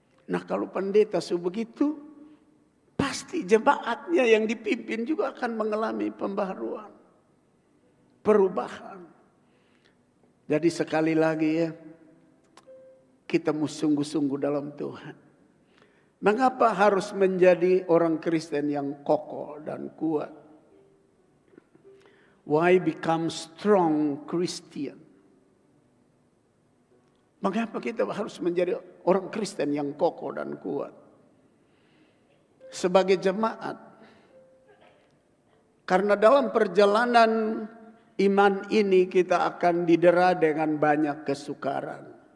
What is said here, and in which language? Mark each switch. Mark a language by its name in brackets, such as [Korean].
[Indonesian] Nah kalau pendeta sebegitu, pasti jemaatnya yang dipimpin juga akan mengalami pembaharuan. Perubahan. Jadi sekali lagi ya, kita mesti sungguh-sungguh dalam Tuhan. Mengapa harus menjadi orang Kristen yang kokoh dan kuat? [English] Why become strong Christian? [Indonesian] Mengapa kita harus menjadi orang Kristen yang kokoh dan kuat? Sebagai jemaat. Karena dalam perjalanan iman ini kita akan didera dengan banyak kesukaran.